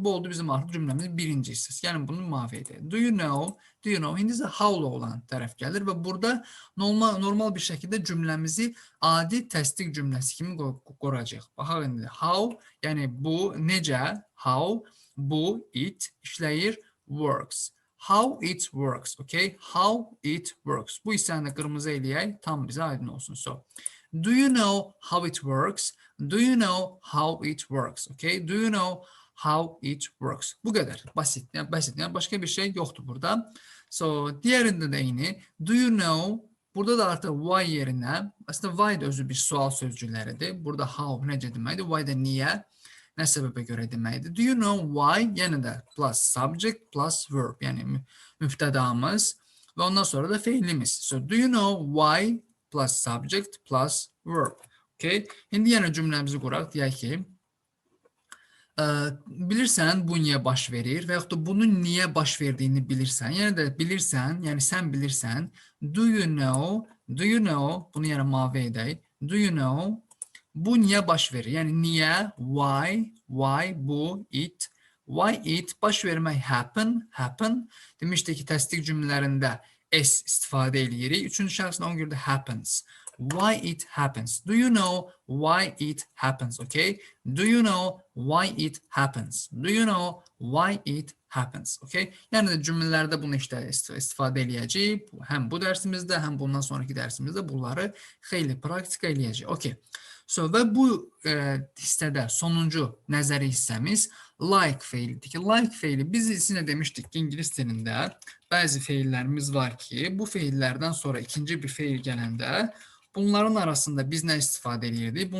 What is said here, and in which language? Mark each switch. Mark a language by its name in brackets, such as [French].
[Azerbaijani] Bu oldu bizim artıq cümləmizin birinci hissəsi. Yəni bunu mavi edək. [English] Do you know, [Azerbaijani] indi isə how olan tərəf gəlir və burada normal bir şəkildə cümləmizi adi təsdiq cümləsi kimi qoracaq. Baxaq indi, how, yəni bu necə, how, bu, it, işləyir, works. [English] How it works, okay? How it works. [Azerbaijani] Bu hissəni də qırmızı eləyək, tam bizə aydın olsun. [English] So, do you know how it works? Do you know how it works? Okay? Do you know how it works? [Azerbaijani] Bu qədər. Basit. Yəni başqa bir şey yoxdur burada. So, diğerində də eyni. [English] Do you know? [Azerbaijani] Burada da artıq why yerinə, aslında why da özü bir sual sözcükləridir. Burada how necə deməkdir? Why da niyə? Nə səbəbə görə deməkdir? [English] Do you know why? [Azerbaijani] Yəni də plus subject plus verb. Yəni müftədamız və ondan sonra da feilimiz. [English] So, do you know why plus subject plus verb. Okay? [Azerbaijani] İndi yenə cümləmizi quraq. Deyək ki, bilirsən bu niyə baş verir və yaxud da bunun niyə baş verdiyini bilirsən. Yəni də bilirsən, yəni sən bilirsən. [English] Do you know, [Azerbaijani] bunu yəni mavi edək. [English] Do you know, [Azerbaijani] bu niyə baş verir? Yəni niyə, why, bu, it. [English] Why it, [Azerbaijani] baş vermək, [English] happen. [Azerbaijani] Demişdik ki, təsdiq cümlələrində s istifadə edirik. Üçüncü şəxsin ona görə də happens. [English] Why it happens. Do you know why it happens? Okay? Do you know why it happens? Do you know why it happens? Okay? [Azerbaijani] Yəni də cümlələrdə bunu istifadə eləyəcəyik. Həm bu dərsimizdə, həm bundan sonraki dərsimizdə bunları xeyli praktika eləyəcəyik. Okay. So, və bu hissədə sonuncu nəzəri hissəmiz like feilidir ki, like feili biz sizinlə demişdik ki, İngilis dilində bəzi feillərimiz var ki, bu feillərdən sonra ikinci bir feil gələndə bunların arasında biz nə istifadə edirdik?